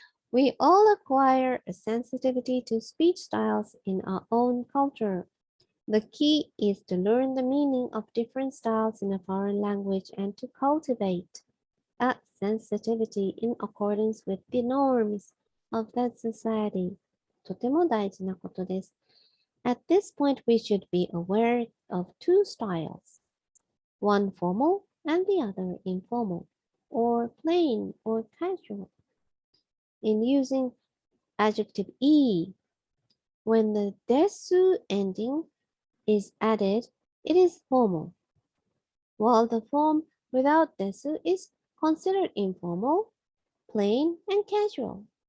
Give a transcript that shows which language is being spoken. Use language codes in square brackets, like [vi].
[en] We all acquire a sensitivity to speech styles in our own culture. The key is to learn the meaning of different styles in a foreign language and to cultivate a sensitivity in accordance with the norms of that society. [ja] とても大事なことです。 [en] At this point, we should be aware of two styles, one formal and the other informal, or plain or casual. In using adjective e, when the desu ending is added, it is formal, while the form without desu is considered informal, plain, and casual.